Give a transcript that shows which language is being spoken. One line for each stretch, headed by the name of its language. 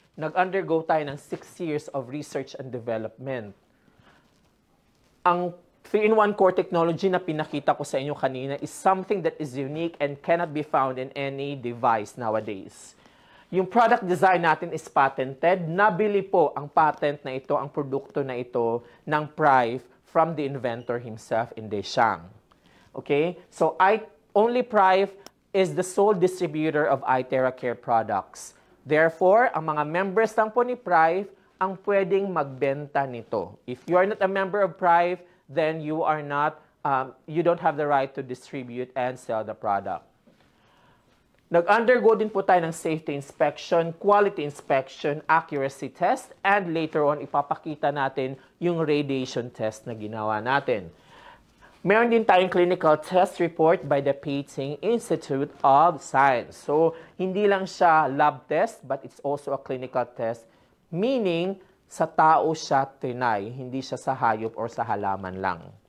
Filipino: Nag-undergo tayo ng
English: 6 years of research and development. Ang 3-in-1 core technology
Filipino: na pinakita ko sa inyo kanina
English: is something that is unique and cannot be found in any device nowadays. Yung product design natin is patented.
Filipino: Nabili po ang patent na ito, ang produkto na ito ng Prive
English: from the inventor himself
Filipino: in Deschang.
English: Okay? So, only Prive is the sole distributor of iTeracare products.
Filipino: Therefore, ang mga members lang po ni PRIVE ang pwedeng magbenta nito.
English: If you are not a member of PRIVE, then you don't have the right to distribute and sell the product.
Filipino: Nag-undergo din po tayo ng safety inspection, quality inspection, accuracy test,
English: and later on,
Filipino: ipapakita natin yung radiation test na ginawa natin. Meron din tayong
English: clinical test report by the Peking Institute of Science.
Filipino: So, hindi lang siya lab test,
English: but it's also a clinical test,
Filipino: meaning sa tao siya tinay, hindi siya sa hayop or sa halaman lang.